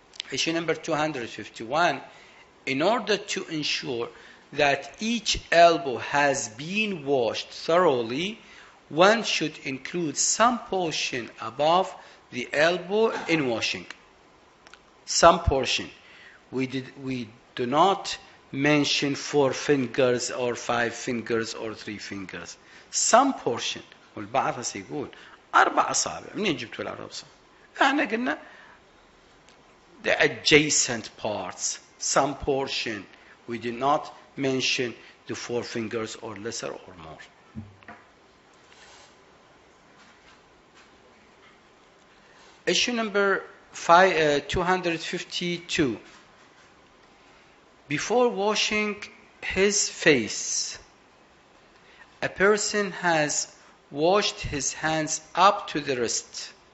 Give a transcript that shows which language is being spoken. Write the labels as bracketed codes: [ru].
[en] Issue number 251. In order to ensure that each elbow has been washed thoroughly, one should include some portion above the elbow in washing. Some portion. We do not mention 4 fingers or 5 fingers or 3 fingers. Some portion. [ar] والبعض سيقول 4 أصابع. منين جبتوا ال4 أصابع؟ احنا قلنا [en] the adjacent parts, some portion. We did not mention the 4 fingers or lesser or more. Issue number 252. Before washing his face, a person has washed his hands up to the wrist.